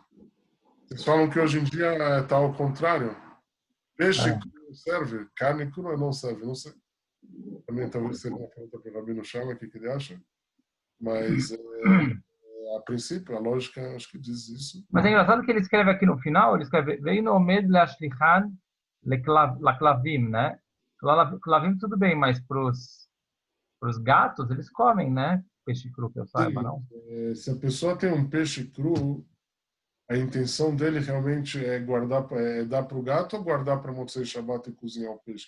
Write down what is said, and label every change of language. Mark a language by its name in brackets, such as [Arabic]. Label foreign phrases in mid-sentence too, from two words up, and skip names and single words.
[Portuguese] Eles falam que hoje em dia está ao contrário. Peixe cru serve, carne crua não serve, não sei. Também talvez seja uma pergunta para o Rabino Shama, o que ele acha. Mas, a princípio, a lógica acho que diz isso. Mas é engraçado que ele escreve aqui no final, ele escreve [Hebrew] Veino omed leashlichan leklavim, [Portuguese] né? Klavim tudo bem, mas para os gatos, eles comem, né? Peixe cru, que eu saiba, não? Se a pessoa tem um peixe cru, a intenção dele realmente é dar para o gato ou guardar para Motzei Shabbat e cozinhar o peixe?